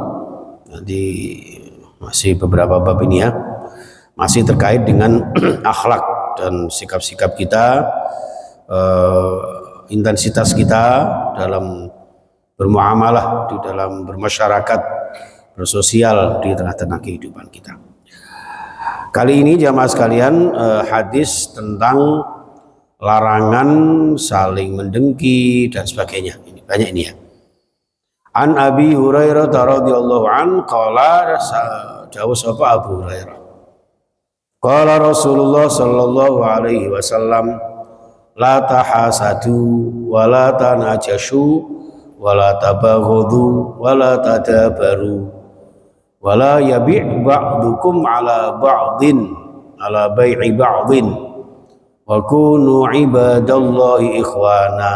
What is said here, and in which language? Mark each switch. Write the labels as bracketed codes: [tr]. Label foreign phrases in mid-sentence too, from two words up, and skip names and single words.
[id] Nanti masih beberapa bab ini ya, masih terkait dengan akhlak dan sikap-sikap kita, intensitas kita dalam bermuamalah, di dalam bermasyarakat, bersosial di tengah-tengah kehidupan kita. Kali ini jamaah sekalian, hadis tentang larangan saling mendengki dan sebagainya. Ini banyak ini ya. [ar] عن أبي هريرة رضي الله عن قال, [jv] jawab sapa Abu Hurairah. [ar] قال رسول الله صلى الله عليه وسلم لا تحاسدوا ولا تناجشوا ولا تباغضوا ولا تدابروا ولا يبع بعضكم على بعض على بيع بعض وكونوا عباد الله إخوانا.